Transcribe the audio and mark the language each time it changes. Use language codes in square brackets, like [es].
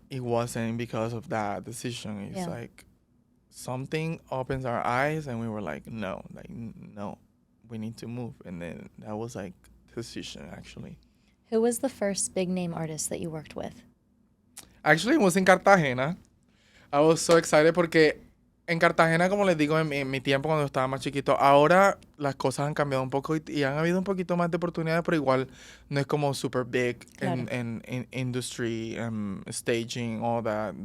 [en] It wasn't because of that decision. It's Yeah. like something opens our eyes, and we were like, no, no, we need to move, and then that was like the decision actually. Who was the first big name artist that you worked with? Actually, it was in Cartagena. [es] I was so excited porque en Cartagena, como les digo, en mi tiempo cuando estaba más chiquito, ahora las cosas han cambiado un poco y han habido un poquito más de oportunidades, pero igual no es como super big Claro. [en] in industry, staging, all that.